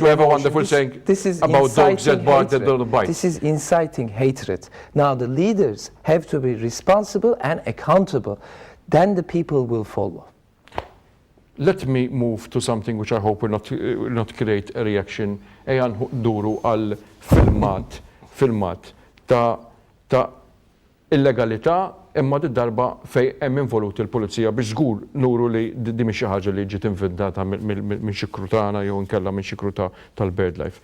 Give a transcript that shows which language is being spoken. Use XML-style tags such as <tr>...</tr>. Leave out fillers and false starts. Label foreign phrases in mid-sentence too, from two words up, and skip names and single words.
<en>We have a wonderful saying about dogs that bark that don't bite. This is inciting hatred. Now the leaders have to be responsible and accountable. Then the people will follow. Let me move to something which I hope will not create a reaction.</en> <mt>Ejan duru għal filmat ta' illegalità imma darba fej hemm involuti l-pulizija biex żgur nuru li di mhix xi ħaġa li ġiet inventata minn xi krutana jew inkella minn xi kruta tal-birdlife.</mt>